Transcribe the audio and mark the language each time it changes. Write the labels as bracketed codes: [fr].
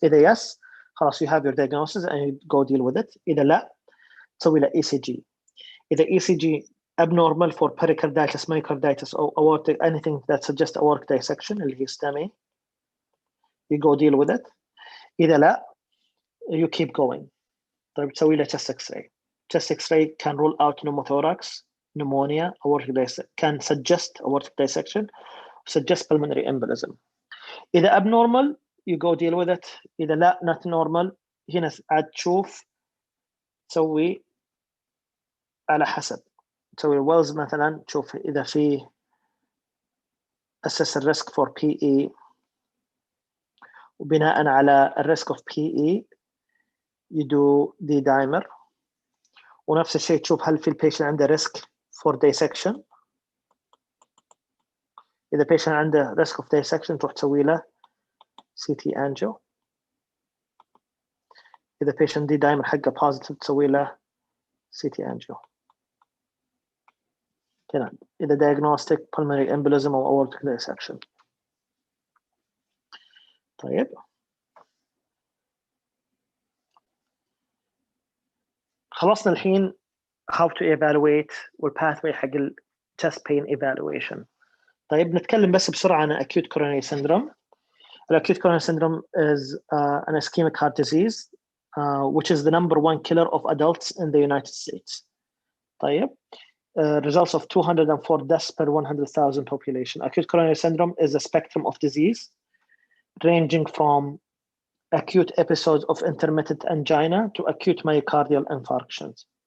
[ar] إذا [en] yes, [ar] خلاص [en] you have your diagnosis and you go deal with it. [ar] إذا لا, تسوي له [en] ECG. [ar] إذا [en] ECG abnormal for pericarditis, myocarditis or aortic, anything that suggests aortic dissection [ar] اللي هي [en] STEMI, you go deal with it. [ar] إذا لا, [en] you keep going. [ar] طيب تسوي له [en] chest X-ray. Chest X-ray can rule out pneumothorax, pneumonia, aortic dissection, can suggest aortic dissection, suggest pulmonary embolism. [ar] إذا [en] abnormal, you go deal with it. [ar] إذا لا, [en] not normal, [ar] هنا عاد تشوف تسوي على حسب. تسوي الويلز مثلا، تشوف إذا في assess الريسك for PE، وبناء على الريسك of PE يدو دي دايمر. ونفس الشيء تشوف هل في البيشنت عنده ريسك for dissection. [en] إذا patient عنده risk of dissection [ar] تروح تسوي له [en] CT angio. [ar] إذا patient دي دايمر حقه positive تسوي له [en] CT angio. كده إذا diagnostic pulmonary embolism أو aortic dissection. [ar] طيب خلصنا الحين [en] how to evaluate [ar] والpathway حق ال [en] chest pain evaluation. [ar] طيب نتكلم بس بسرعة عن [en] acute coronary syndrome. Acute coronary syndrome is an ischemic heart disease which is the #1 killer of adults in the United States. [ar] طيب [en] results of 204 deaths per 100,000 population. Acute coronary syndrome is a spectrum of disease ranging from acute episodes of intermittent angina to acute myocardial infarctions.